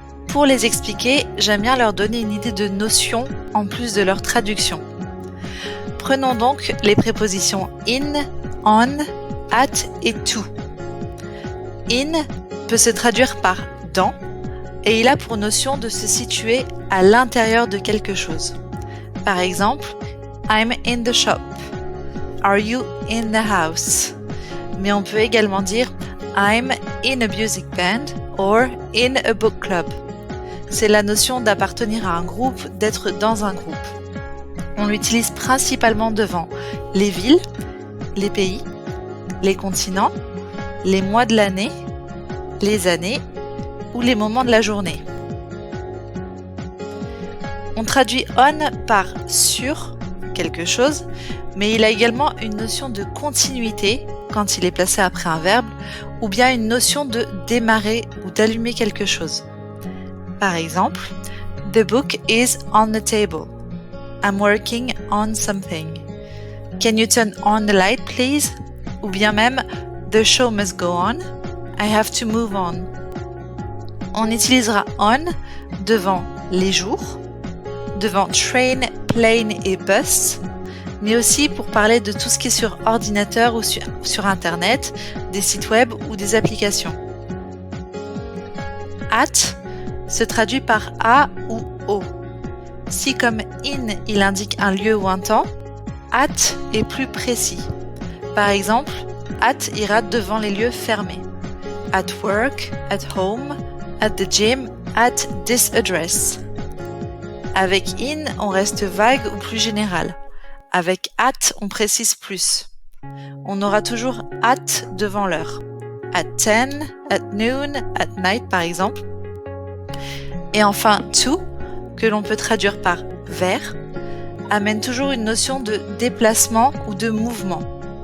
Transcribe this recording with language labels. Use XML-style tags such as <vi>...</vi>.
<fr>Pour les expliquer, j'aime bien leur donner une idée de notion en plus de leur traduction. Prenons donc les prépositions in, on, at et to. In peut se traduire par dans et il a pour notion de se situer à l'intérieur de quelque chose. Par exemple,</fr> <en>I'm in the shop. Are you in the house?</en> <fr>Mais on peut également dire</fr> <en>I'm in a music band or in a book club.</en> <fr>C'est la notion d'appartenir à un groupe, d'être dans un groupe. On l'utilise principalement devant les villes, les pays, les continents, les mois de l'année, les années ou les moments de la journée. On traduit on par sur quelque chose, mais il a également une notion de continuité quand il est placé après un verbe, ou bien une notion de démarrer ou d'allumer quelque chose. Par exemple,</fr> <en>the book is on the table. I'm working on something. Can you turn on the light, please?</en> <fr>Ou bien même,</fr> <en>the show must go on. I have to move on.</en> <fr>On utilisera on devant les jours, devant train, plane et bus, mais aussi pour parler de tout ce qui est sur ordinateur ou sur Internet, des sites web ou des applications. At se traduit par à ou au. Si comme in, il indique un lieu ou un temps, at est plus précis. Par exemple, at ira devant les lieux fermés.</fr> <en>At work, at home, at the gym, at this address.</en> <fr>Avec in, on reste vague ou plus général. Avec at, on précise plus. On aura toujours at devant l'heure.</fr> <en>At 10, at noon, at night</en> <fr>par exemple. Et enfin, to, que l'on peut traduire par vers, amène toujours une notion de déplacement ou de mouvement.</fr>